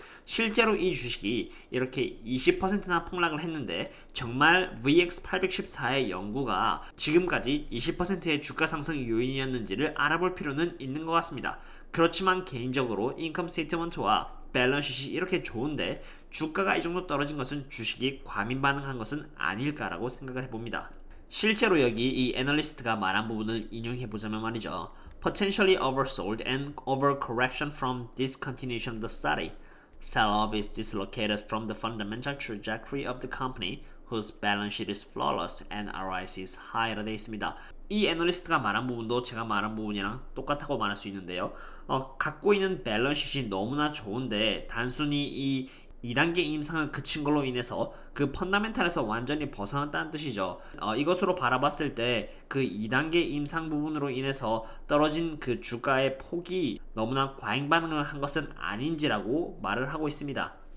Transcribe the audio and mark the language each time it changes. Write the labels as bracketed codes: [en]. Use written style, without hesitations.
[ko] 실제로 이 주식이 이렇게 20%나 폭락을 했는데 정말 VX814의 연구가 지금까지 20%의 주가 상승 요인이었는지를 알아볼 필요는 있는 것 같습니다. 그렇지만 개인적으로 인컴 스테이트먼트와 밸런스시트이 이렇게 좋은데 주가가 이 정도 떨어진 것은 주식이 과민 반응한 것은 아닐까라고 생각을 해봅니다. 실제로 여기 이 애널리스트가 말한 부분을 인용해보자면 말이죠. [en] Potentially oversold and overcorrection from discontinuation of the study. Sell-off is dislocated from the fundamental trajectory of the company whose balance sheet is flawless and ROIC is high [ko] 라 되어 있습니다. 이 애널리스트가 말한 부분도 제가 말한 부분이랑 똑같다고 말할 수 있는데요. 갖고 있는 밸런스시트이 너무나 좋은데 단순히 이 2단계 임상을 그친 걸로 인해서 그 펀더멘탈에서 완전히 벗어났다는 뜻이죠. 이것으로 바라봤을 때 그 2단계 임상 부분으로 인해서 떨어진 그 주가의 폭이 너무나 과잉 반응을 한 것은 아닌지라고 말을 하고 있습니다.